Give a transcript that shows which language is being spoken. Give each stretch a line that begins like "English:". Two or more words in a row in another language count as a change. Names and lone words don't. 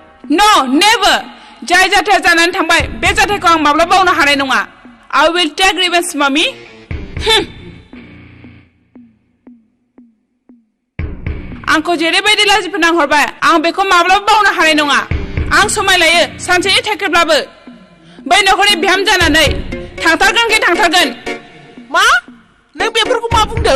English: No, never.
Bodo: जाय जाथाया जानानै थांबाय बे जाथायखौ आं माब्ला बावनो हानाय नङा.
English: I will take revenge, mommy.
Bodo: आंखौ जेरैबायदि लाजि फोनांहरबाय आं बेखौ माब्लाबा बावनो हानाय नङा. आं समाय लायो सानसेनि थाखायब्लाबो बै नखरनि बिहाम जानानै थांथारगोन. मा? नों बेफोरखौ मा बुंदों?